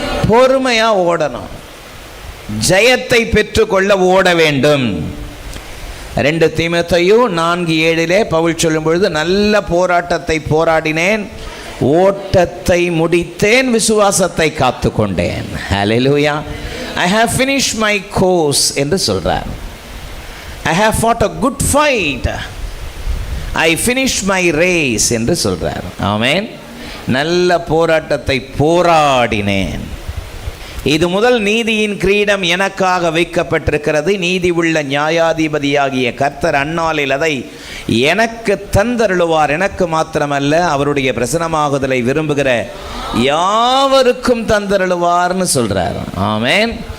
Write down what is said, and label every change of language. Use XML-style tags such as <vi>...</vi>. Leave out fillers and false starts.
<ta>பொறுமையாக ஓடணும். ஜெயத்தை பெற்றுக்கொள்ள ஓட வேண்டும். 2 தீமோத்தேயு 4:7 பவுல் சொல்லும் பொழுது, நல்ல போராட்டத்தை போராடினேன், ஓட்டத்தை முடித்தேன், விசுவாசத்தை காத்து கொண்டேன். ஹல்லேலூயா.</ta> <en>I have finished my course</en> <ta>என்று சொல்றார்.</ta> <en>I have fought a good fight. I finished my race</en> <ta>என்று சொல்றார். ஆமென். நல்ல போராட்டத்தை போராடினேன். இது முதல் நீதியின் கிரீடம் எனக்காக வைக்கப்பட்டிருக்கிறது. நீதி உள்ள நியாயாதிபதியாகிய கர்த்தர் அந்நாளில் அதை எனக்கு தந்தருளுவார். எனக்கு மாத்திரமல்ல, அவருடைய பிரசன்னமாகுதலை விரும்புகிற யாவருக்கும் தந்தருளுவார்னு சொல்றார். ஆமென்.</ta>